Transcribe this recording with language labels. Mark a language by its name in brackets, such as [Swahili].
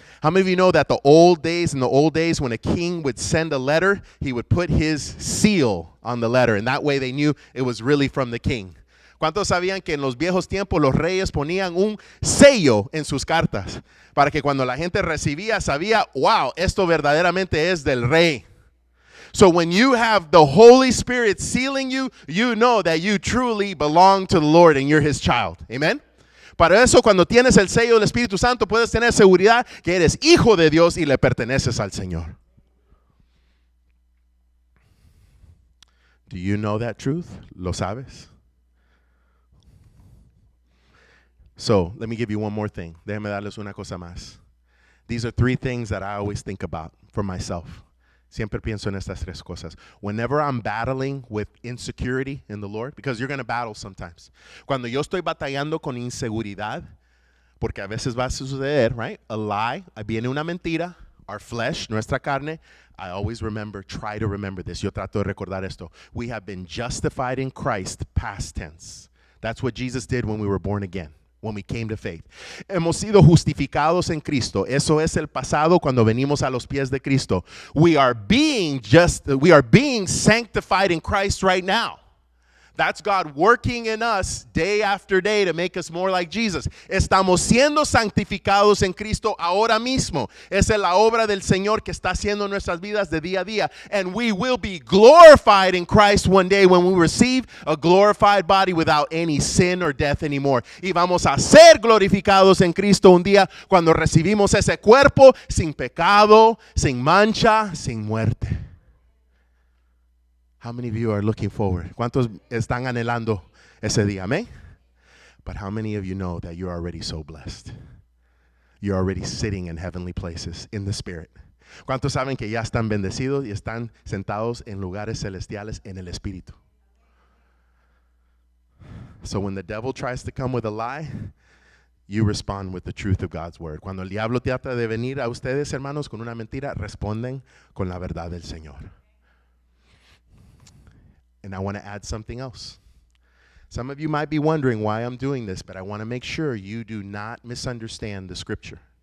[English] How many of you know that in the old days, when a king would send a letter, he would put his seal on the letter, and that way they knew it was really from the king? [Spanish] ¿Cuántos sabían que en los viejos tiempos los reyes ponían un sello en sus cartas para que cuando la gente recibía sabía, wow, esto verdaderamente es del rey? [English] So when you have the Holy Spirit sealing you, you know that you truly belong to the Lord and you're His child. Amen? [Spanish] Para eso, cuando tienes el sello del Espíritu Santo, puedes tener seguridad que eres hijo de Dios y le perteneces al Señor. [English] Do you know that truth? [Spanish] ¿Lo sabes? [English] So, let me give you one more thing. [Spanish] Déjame darles una cosa más. [English] These are 3 things that I always think about for myself. [Spanish] Siempre pienso en estas 3 cosas. [English] Whenever I'm battling with insecurity in the Lord, because you're going to battle sometimes. [Spanish] Cuando yo estoy batallando con inseguridad, porque a veces va a suceder, [English] right? A lie, [Spanish] viene una mentira, [English] our flesh, [Spanish] nuestra carne. [English] I always try to remember this. [Spanish] Yo trato de recordar esto. [English] We have been justified in Christ, past tense. That's what Jesus did when we were born again. when we came to faith. [Spanish] Hemos sido justificados en Cristo. Eso es el pasado cuando venimos a los pies de Cristo. [English] We are being sanctified in Christ right now. That's God working in us day after day to make us more like Jesus. [Spanish] Estamos siendo santificados en Cristo ahora mismo. Esa es la obra del Señor que está haciendo en nuestras vidas de día a día. [English] And we will be glorified in Christ one day when we receive a glorified body without any sin or death anymore. [Spanish] Y vamos a ser glorificados en Cristo un día cuando recibimos ese cuerpo sin pecado, sin mancha, sin muerte. [English] How many of you are looking forward? [Spanish] ¿Cuántos están anhelando ese día? Amén. [English] But how many of you know that you're already so blessed? You're already sitting in heavenly places in the Spirit. [Spanish] ¿Cuántos saben que ya están bendecidos y están sentados en lugares celestiales en el Espíritu? [English] So when the devil tries to come with a lie, you respond with the truth of God's word. [Spanish] Cuando el diablo trata de venir a ustedes, hermanos, con una mentira, responden con la verdad del Señor. [English] And I want to add something else. Some of you might be wondering why I'm doing this, but I want to make sure you do not misunderstand the scripture.